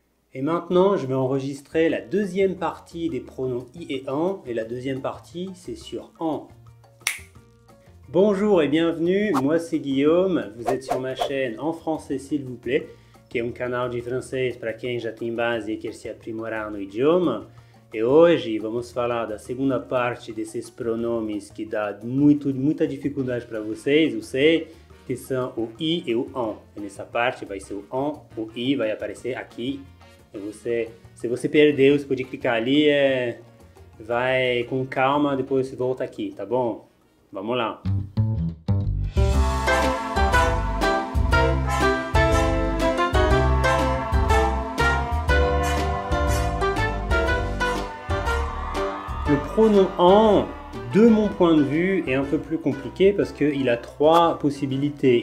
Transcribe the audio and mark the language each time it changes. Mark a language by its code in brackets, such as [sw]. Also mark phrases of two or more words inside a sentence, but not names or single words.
[fr] Et maintenant, je vais enregistrer la deuxième partie des pronoms i et en, et la deuxième partie, c'est sur en. Bonjour et bienvenue, moi c'est Guillaume, vous êtes sur ma chaîne En Français s'il vous plaît, [pt] que é canal de francês para quem já tem base e quer se aprimorar no idioma. E hoje vamos falar da segunda parte desses pronomes que dá muita dificuldade para vocês, eu sei, que são o i e o en. E nessa parte vai ser o en, o i vai aparecer aqui. E se você perdeu, você pode clicar ali, vai com calma, depois você volta aqui, tá bom? Vamos lá! [fr] Le pronom en, de mon point de vue, est un peu plus compliqué parce qu'il a trois possibilités.